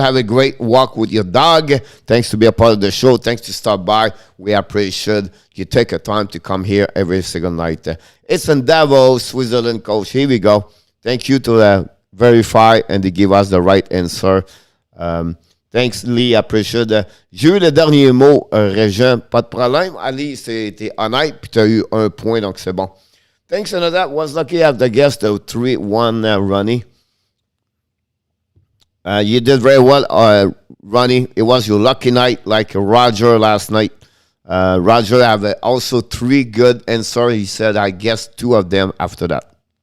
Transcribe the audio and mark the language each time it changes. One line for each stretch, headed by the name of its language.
English: Have a great walk with your dog. Thanks to be a part of the show. Thanks to stop by. We appreciate you take a time to come here every single night. It's in Davos, Switzerland, Coach. Here we go. Thank you to verify and to give us the right answer. Thanks, Lee. Appreciate.
French: J'ai eu le dernier mot, Régent. Pas de problème. Ali, c'était honnête, puis tu as eu un point, donc c'est bon.
English: Thanks, and that was lucky to have the guest of 3-1 Ronnie. You did very well, Ronnie. It was your lucky night, like Roger last night. Roger have also 3 good answers. He said, I guessed 2 of them after that.